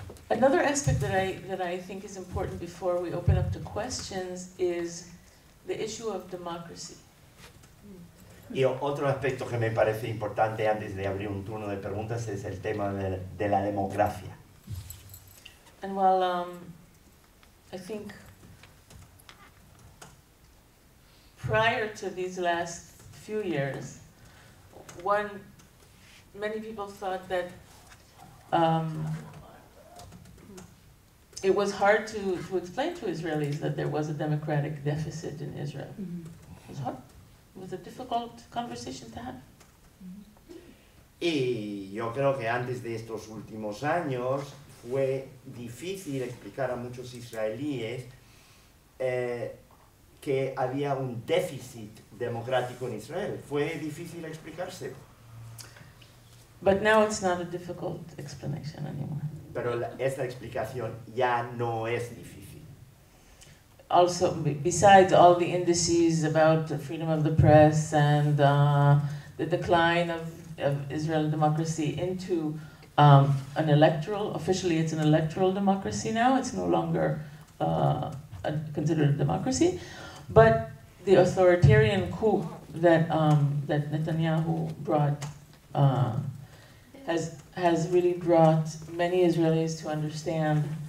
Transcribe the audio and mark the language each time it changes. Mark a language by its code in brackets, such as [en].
[en] Another aspect that I think is important before we open up to questions is the issue of democracy. [es] Y otro aspecto que me parece importante antes de abrir un turno de preguntas es el tema de la democracia. [en] And while I think prior to these last few years, many people thought that it was hard to explain to Israelis that there was a democratic deficit in Israel. It was hard. It was a difficult conversation to have. [es] Y yo creo que antes de estos últimos años fue difícil explicar a muchos israelíes que había un déficit democrático en Israel. Fue difícil explicárselo. [en] But now it's not a difficult explanation anymore. [es] Pero esta explicación ya no es difícil. [en] Also, besides all the indices about the freedom of the press and the decline of Israeli democracy into officially it's an electoral democracy now, it's no longer considered a democracy, but the authoritarian coup that Netanyahu brought has really brought many Israelis to understand